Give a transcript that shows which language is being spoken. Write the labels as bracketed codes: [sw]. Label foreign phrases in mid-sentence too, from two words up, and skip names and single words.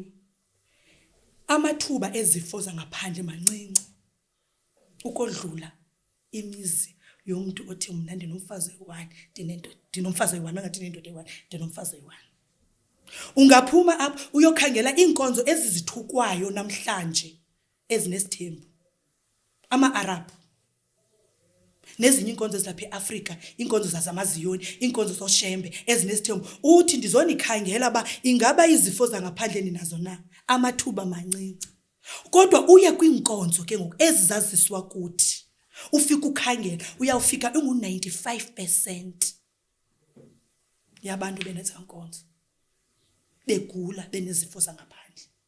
[xh] Amathuba ezifo zangaphandle mancinci ukodlula imizi yomuntu othi mina ndinomfazi oyi1 ndinomfazi oyi1 ngathi nendoda eyi1 ndinomfazi oyi1. Ungaphuma apha uyokhangela inkonzo ezizithukwayo namhlanje ezinesithembu ama-Arab nezinye inkonzo ezilapha eAfrika, inkonzo zazamaziyoni, inkonzo zoshembe ezinesithembu. Uthi ndizonikhangela ba ingaba izifo zangaphandle ninazo na amathuba mancinci. Kodwa uye kwinkonzo ke ngoku ezizaziswa kuthi ufika ukhangela uyawufika ungu95% yabantu benetha inkonzo begula benezifo zangaphandle.